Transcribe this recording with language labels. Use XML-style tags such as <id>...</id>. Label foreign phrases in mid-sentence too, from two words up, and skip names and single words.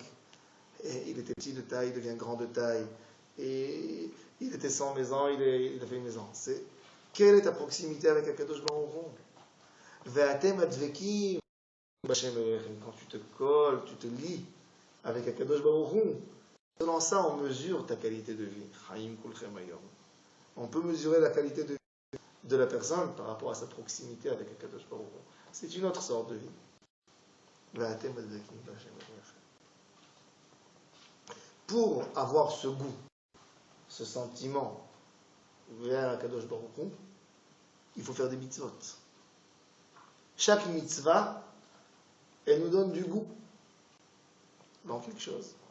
<fr>Et il était petit de taille, il devient grand de taille. Et il était sans maison, il a fait une maison. Quelle est ta proximité avec</fr> <he>הקדוש ברוך הוא? ואתם הדבקים בה' אלהיכם.</he> <fr>Quand tu te colles, tu te lis avec</fr> <he>הקדוש ברוך הוא,</he> <fr>selon ça, on mesure ta qualité de vie.</fr> <he>חיים כלכם היום.</he> <fr>On peut mesurer la qualité de vie de la personne par rapport à sa proximité avec</fr> <he>הקדוש ברוך הוא.</he> <fr>C'est une autre sorte de vie.</fr> <he>ואתם הדבקים בה' אלהיכם.</he> <fr>Pour avoir ce goût, ce sentiment vers</fr> <he>הקדוש ברוך הוא,</he> <fr>il faut faire des mitzvot. Chaque mitzvah, elle nous donne du goût dans quelque chose.</fr>